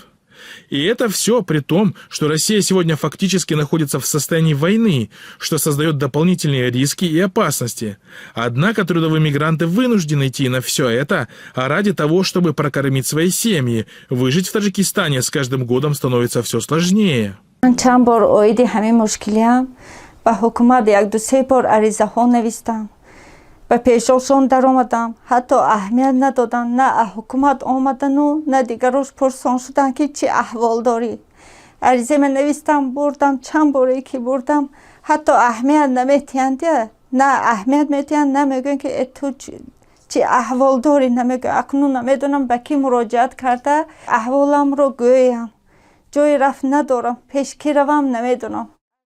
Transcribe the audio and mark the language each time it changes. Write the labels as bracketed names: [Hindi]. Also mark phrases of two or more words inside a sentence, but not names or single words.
[Russian] И это все при том, что Россия сегодня фактически находится в состоянии войны, что создает дополнительные риски и опасности. Однако трудовые мигранты вынуждены идти на все это, ради того, чтобы прокормить свои семьи. Выжить в Таджикистане с каждым годом становится все сложнее. [Tajik] به پیششون در آمدم حتی اهمیت ندادن نه حکومت آمدن و نه دیگرش پرسان شدن که چی احوال داری عریضه من نوشتم بردم چند باری که بردم حتی اهمیت نمیتیند نه اهمیت میتیند نمیگن که تو چی احوال داری نمیگن اکنون نمیدونم به کی مراجعت کرده احوالم رو گویم جای رفت ندارم پیش کی روم نمیدونم